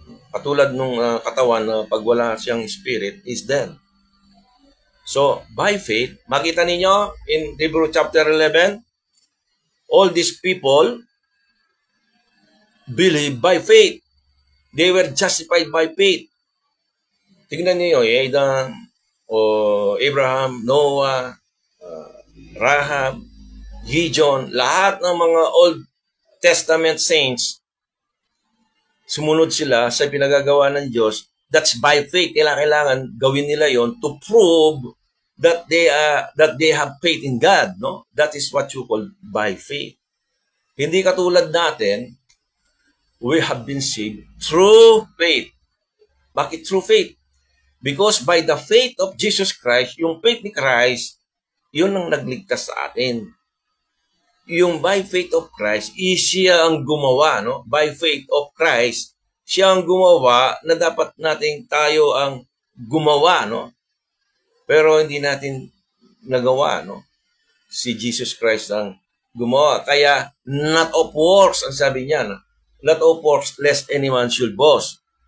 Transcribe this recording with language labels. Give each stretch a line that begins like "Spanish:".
Filipino: Katulad nung katawan na pag wala siyang spirit is dead.
English: So, by faith,
Filipino: makita ninyo
English: in Hebrews chapter 11, all these people believe by faith. They were justified by faith.
Filipino: Tingnan niyo, Adam, Abraham, Noah, Rahab, Gideon, lahat ng mga Old Testament saints, sumunod sila sa pinagagawa ng Diyos.
English: That's by faith.
Filipino: Kailangan gawin nila yon
English: to prove that they have faith in God,
Filipino: no?
English: That is what you call by faith.
Filipino: Hindi katulad natin,
English: we have been saved through faith. Bakit through faith? Because by the faith of Jesus Christ,
Filipino: yung faith ni Christ, yun ang nagligtas sa atin. Yung by faith of Christ, siya ang gumawa, no? By faith of Christ, siya ang gumawa na dapat nating tayo ang gumawa, no? Pero hindi natin nagawa, no? Si Jesus Christ ang gumawa. Kaya,
English: not of works,
Filipino: ang sabi niya, no?
English: Not of works, lest any man should boast.